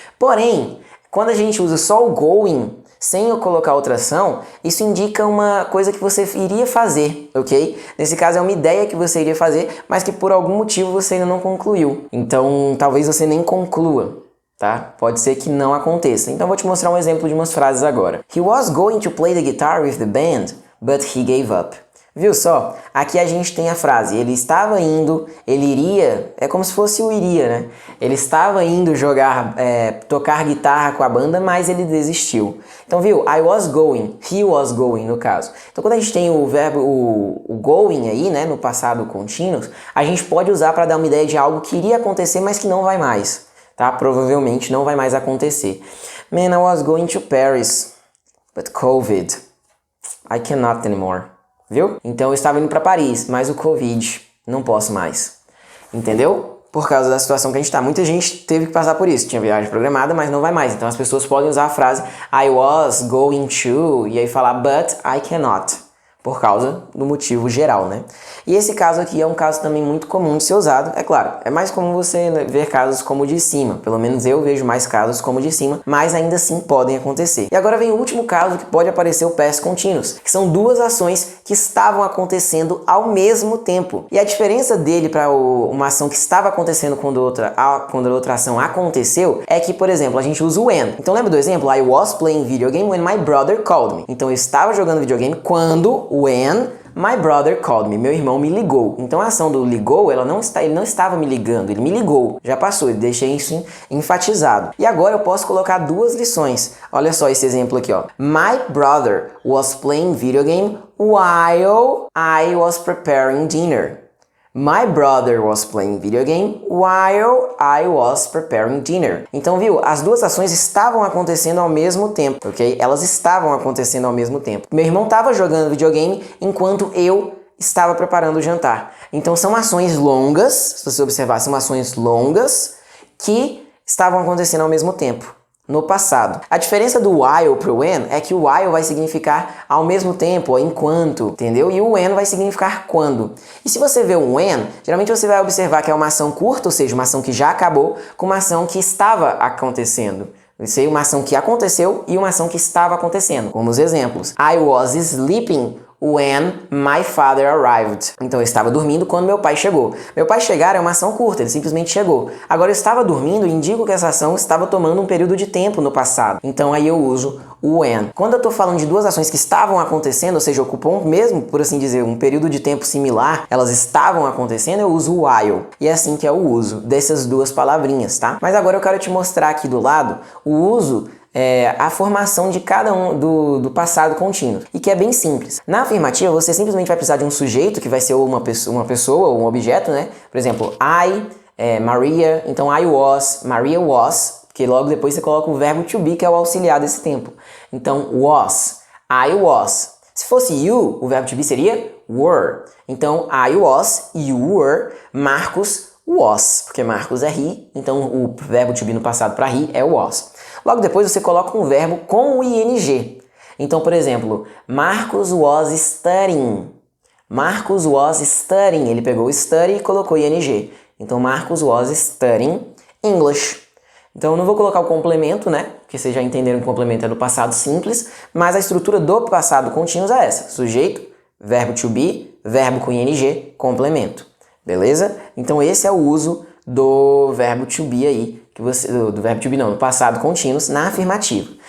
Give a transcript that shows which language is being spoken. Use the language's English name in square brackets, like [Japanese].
[Portuguese] Porém, quando a gente usa só o going, sem eu colocar outra ação, isso indica uma coisa que você iria fazer, ok? Nesse caso é uma ideia que você iria fazer, mas que por algum motivo você ainda não concluiu. Então, talvez você nem conclua. tá? Pode ser que não aconteça. Então eu vou te mostrar um exemplo de umas frases agora. [English] He was going to play the guitar with the band, but he gave up. [Portuguese] Viu só? Aqui a gente tem a frase, ele estava indo, ele iria, é como se fosse o iria, né? Ele estava indo tocar guitarra com a banda, mas ele desistiu. Então, viu? [English] I was going, he was going, [Portuguese] no caso. Então, quando a gente tem o verbo, o going aí, né, no passado contínuo, a gente pode usar para dar uma ideia de algo que iria acontecer, mas que não vai mais, tá? Provavelmente não vai mais acontecer. [English] Man, I was going to Paris, but COVID, I cannot anymore. [Portuguese] Viu? Então eu estava indo para Paris, mas o Covid, não posso mais. Entendeu? Por causa da situação que a gente está. Muita gente teve que passar por isso. Tinha viagem programada, mas não vai mais. Então as pessoas podem usar a frase [English] I was going to, [Portuguese] e aí falar [English] but I cannot. [Portuguese] Por causa do motivo geral, né? E esse caso aqui é um caso também muito comum de ser usado. É claro, é mais comum você ver casos como o de cima. Pelo menos eu vejo mais casos como o de cima, mas ainda assim podem acontecer. E agora vem o último caso que pode aparecer o past continuous, que são duas ações que estavam acontecendo ao mesmo tempo. E a diferença dele para uma ação que estava acontecendo quando a outra ação aconteceu é que, por exemplo, a gente usa o when. Então lembra do exemplo? [English] I was playing video game when my brother called me. [Portuguese] Então eu estava jogando videogame quando [English] when my brother called me. [Portuguese] Meu irmão me ligou. Então a ação do ligou, ele não estava me ligando, ele me ligou. Já passou, eu deixei isso enfatizado. E agora eu posso colocar duas lições. Olha só esse exemplo aqui, ó. [English] My brother was playing video game while I was preparing dinner. My brother was playing video game while I was preparing dinner. [Portuguese] Então, viu? As duas ações estavam acontecendo ao mesmo tempo, ok? Elas estavam acontecendo ao mesmo tempo. Meu irmão estava jogando videogame enquanto eu estava preparando o jantar. Então, são ações longas, se você observar, são ações longas que estavam acontecendo ao mesmo tempo. No passado. A diferença do while pro when é que o while vai significar ao mesmo tempo, ou enquanto, entendeu? E o when vai significar quando. E se você vê o when, geralmente você vai observar que é uma ação curta, ou seja, uma ação que já acabou, com uma ação que estava acontecendo. Isso aí, uma ação que aconteceu e uma ação que estava acontecendo. Como os exemplos. [English] I was sleeping when my father arrived. [Portuguese] Então eu estava dormindo quando meu pai chegou. Meu pai chegar é uma ação curta, ele simplesmente chegou. Agora eu estava dormindo, indico que essa ação estava tomando um período de tempo no passado. Então aí eu uso o when. Quando eu estou falando de duas ações que estavam acontecendo, ou seja, ocupam mesmo, por assim dizer, um período de tempo similar, elas estavam acontecendo, eu uso o while. E é assim que é o uso dessas duas palavrinhas, tá? Mas agora eu quero te mostrar aqui do lado o uso a formação de cada um do passado contínuo, e que é bem simples. Na afirmativa, você simplesmente vai precisar de um sujeito, que vai ser uma pessoa ou um objeto, né? Por exemplo, I, Maria, então [English] I was, Maria was, [Portuguese] porque logo depois você coloca o verbo to be, que é o auxiliar desse tempo. Então, [English] was, I was. [Portuguese] Se fosse you, o verbo to be seria were. Então, [English] I was, you were, Marcos was, [Portuguese] porque Marcos é he, então o verbo to be no passado para he é was. Logo depois você coloca um verbo com o ing. Então, por exemplo, Marcos [English] was studying. Marcos was studying. [Portuguese] Ele pegou o study e colocou ing. Então, [English] Marcos was studying English. [Portuguese] Então, eu não vou colocar o complemento, né? Porque vocês já entenderam que o complemento é do passado simples, mas a estrutura do passado contínuo é essa. Sujeito, verbo to be, verbo com ing, complemento. Beleza? Então, esse é o uso do verbo to be aí, do verbo to be não, do passado contínuo na afirmativa.